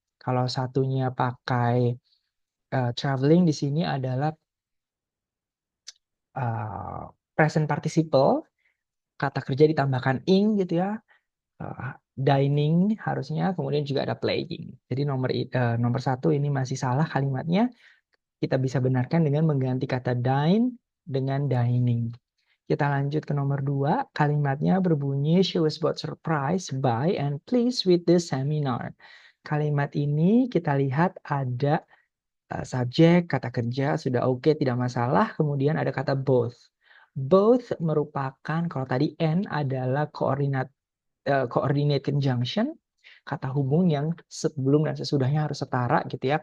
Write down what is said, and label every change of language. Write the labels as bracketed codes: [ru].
[id] Kalau satunya pakai traveling di sini adalah present participle, kata kerja ditambahkan ing gitu ya. Dining harusnya, kemudian juga ada playing. Jadi nomor 1 ini masih salah kalimatnya. Kita bisa benarkan dengan mengganti kata dine dengan dining. Kita lanjut ke nomor 2. Kalimatnya berbunyi, [en] she was both surprised by and pleased with the seminar. [id] Kalimat ini kita lihat ada subjek, kata kerja, sudah oke, tidak masalah. Kemudian ada kata both. Both merupakan, kalau tadi and adalah coordinate conjunction, kata hubung yang sebelum dan sesudahnya harus setara gitu ya.